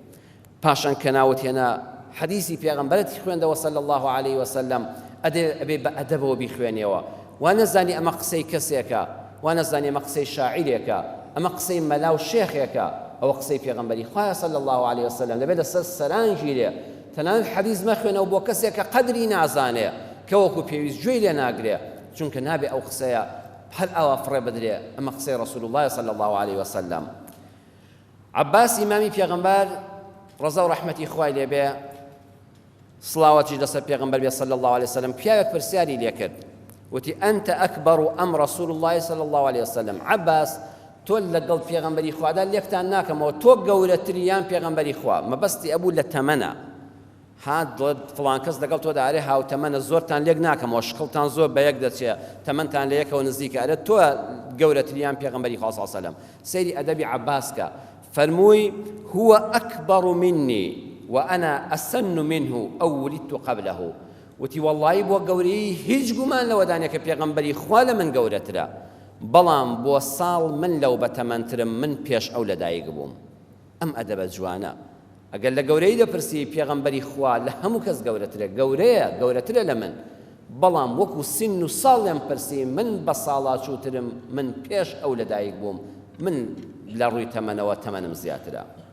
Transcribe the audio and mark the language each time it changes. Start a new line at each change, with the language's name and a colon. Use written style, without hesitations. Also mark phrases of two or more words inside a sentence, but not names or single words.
Central Kurdish: پاشان کە ناوت هێنا حەدیسی پێغەمبەرەتی خوێندەوە
Arabic: صلی الله عليه وسلم،
Central Kurdish: ئەبێ بە ئەدەبەوە بیخوێنێەوە، وا نەزانی ئەمە قسەی کەسێکە، وا نەزانی ئەمە قسەی شاعیرێکە، ئەمە قسەی مەلا و شێخێکە، ئەوە قسەی پێغەمبەری خوایە
Arabic: صلی الله عليه وسلم.
Central Kurdish: لەبێت لەسەر سەرانگیرێ تەنانەت حەدیث مەخوێنەوە بۆ کەسێک کە قەدری نازانێ، کە وەکو پێویست گوێی لێ ناگرێ، چونکە نابێ ئەو قسەیە هەر ئەوە فڕێ بدرێ، ئەمە قسەی
Arabic: ڕەسوول الله صلی الله عليه وسلم.
Central Kurdish: عەباس ئیمامی پێغەمبەر ڕەزا و ڕەحمەتی خوای لێ بێ، سڵاوەتی لەسەر پێغەمبەر بێ
Arabic: صلی الله عليه وسلم،
Central Kurdish: پیاوێک پرسیاری لێ کرد، وتی
Arabic: ئەنتە ئەکبەر ئەم ڕەسوول الله صلی الله عليه وسلم،
Central Kurdish: عەباس تۆ لەگەڵ پێغەمبەری خوادا لێکتان ناکەمەوە، تۆ گەورەتری یان پێغەمبەری خوا؟ مەبەستی ئەبوو لە تەمەنە، هات دڵێت فڵان کەس لەگەڵ تۆ دارێ هاوتەمەنە زۆرتان لێک ناکەمەوە شقڵتان زۆر بە یەک دەچێت تەمەنتان لە یەکەوە نزیکە ئەرە تۆ گەورەتریان پێغەمبەری خوا
Arabic: صلی الله علیه و سلم
Central Kurdish: سەیری ئەدەبی عەباسکە فەرمووی
Arabic: هو أكبر مني وأنا أسن منه أو ولدت قبله
Central Kurdish: وتی وەڵڵی بۆ گەورەی هیچ گومان لەوەدانە کە پێغەمبەری خوا لە من گەورەترە بەڵام بۆ ساڵ من لەو بەتەمەنترم من پێش ئەو لەدایک بووم ئەم ئەدەبە جوانە ئەگەر لە گەورەی دەپرسی پێغەمبەری خوا لە هەموو کەس گەورەترە گەورەترە لە من بەڵام وەکو سن و ساڵ لێم پرسی من بە ساڵا چووترم من پێش ئەو لەدایک بووم من لە ڕووی تەمەنەوە تەمەنم زیاترە